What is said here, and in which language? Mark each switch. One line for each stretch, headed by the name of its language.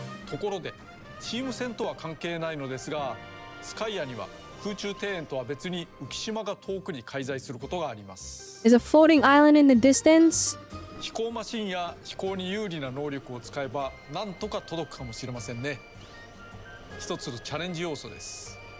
Japanese: ところでチーム戦とは関係ないのですが、スカイアには空中庭園とは別に浮島が遠くに介在することがあります。
English: There's a floating island in the distance.
Japanese: 飛行マシンや飛行に有利な能力を使えばなんとか届くかもしれませんね。一つのチャレンジ要素です。